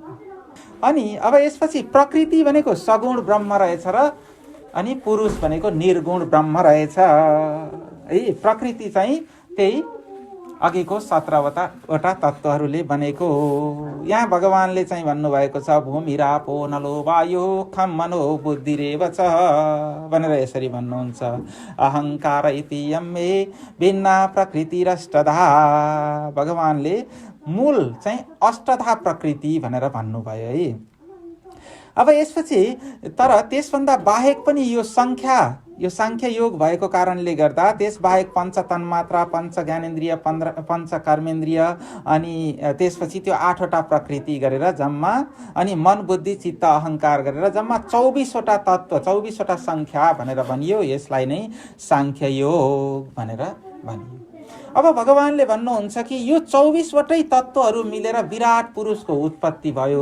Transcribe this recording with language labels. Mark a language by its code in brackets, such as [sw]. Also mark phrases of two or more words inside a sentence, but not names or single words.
[ne] अनि अब यसपछि प्रकृति भनेको सगुण ब्रह्म रहेछ र अनि पुरुष भनेको निर्गुण ब्रह्म रहेछ है। प्रकृति चाहिँ त्यही अघिको 17वटा तत्त्वहरूले बनेको हो। यहाँ भगवानले चाहिँ भन्नुभएको छ [sa] भूमिरापो नलो वायु खम मनो बुद्धिरेव च [ne] भनेर यसरी भन्नुहुन्छ। [sa] अहङ्कार इति यम्मे भिन्ना प्रकृतिरष्टधा। [ne] भगवानले मूल चाहिँ अष्टधा प्रकृति भनेर भन्नुभयो है। अब यसपछि तर त्यसभन्दा बाहेक पनि यो सांख्य योग भएको कारणले गर्दा त्यसबाहेक पञ्च तन्मात्रा, पञ्च ज्ञानेन्द्रिय, पञ्च कर्मेन्द्रिय अनि त्यसपछि त्यो 8वटा प्रकृति गरेर जम्मा अनि मन बुद्धि चित्त अहङ्कार गरेर जम्मा 24वटा तत्त्व, 24वटा सङ्ख्या भनेर भनियो। यसलाई नै सांख्य योग भनेर भनियो। अब भगवानले भन्नुहुन्छ कि यो 24वटै तत्त्वहरू मिलेर विराट पुरुषको उत्पत्ति भयो।